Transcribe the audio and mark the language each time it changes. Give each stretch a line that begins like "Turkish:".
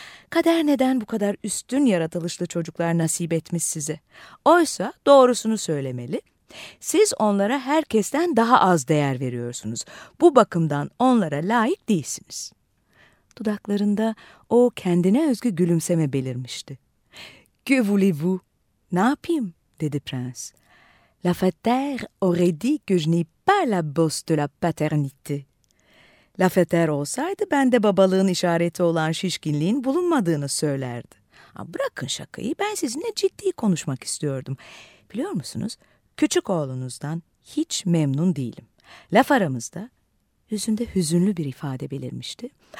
Turkish: "Kader neden bu kadar üstün yaratılışlı çocuklar nasip etmiş size? Oysa doğrusunu söylemeli. Siz onlara herkesten daha az değer veriyorsunuz. Bu bakımdan onlara layık değilsiniz." Dudaklarında o kendine özgü gülümseme belirmişti.
French: "Que voulez-vous?"
Turkish: "Ne yapayım?" dedi prens.
French: "La fataire aurait dit que je n'ai pas la bosse de la paternité."
Turkish: La fataire olsaydı ben de babalığın işareti olan şişkinliğin bulunmadığını söylerdi. "Bırakın şakayı, ben sizinle ciddi konuşmak istiyordum. Biliyor musunuz, küçük oğlunuzdan hiç memnun değilim." Laf aramızda yüzünde hüzünlü bir ifade belirmişti.